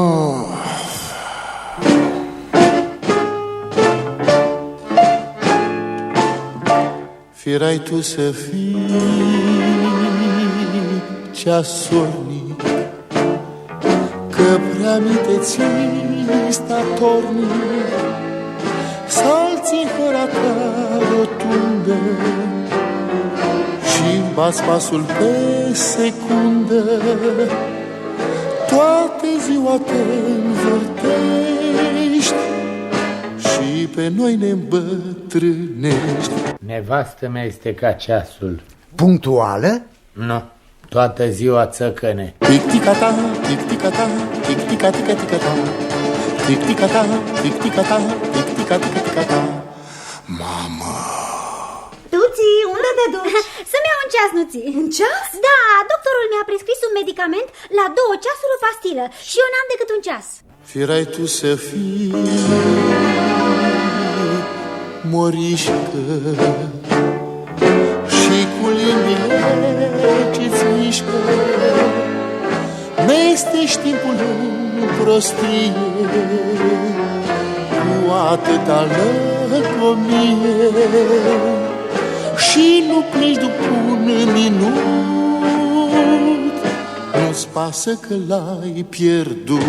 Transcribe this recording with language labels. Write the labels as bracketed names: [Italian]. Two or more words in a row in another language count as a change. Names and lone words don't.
[Romanian] Firai tu să fii ceasornic, că prea mi te ții statornic, salți în hăra ta rotundă și bați pasul pe secundă. Toată ziua te învârtești și pe noi ne îmbătrânești. Nevastă mea este ca ceasul. Punctuală? Nu, toată ziua țăcăne. Tic-tic-a-ta, tic-tic-a-ta, tic-tica-tica-tica-ta, tic-tic-a-ta, tic-tic-a-ta, tic-tica-tica-tica-ta. Mamă! Tuții, unde te duci? Să-mi iau un ceas, Nuții. Un ceas? Da, doctorul mi-a prescris un medicament la 2 ceasuri o pastilă și eu n-am decât un ceas. Firai tu să fii morișcă și cu limbile ce-ți mișcă mestești timpul în prostie cu atâta lăcomie și nu pleci după un minut, nu-ți pasă că l-ai pierdut.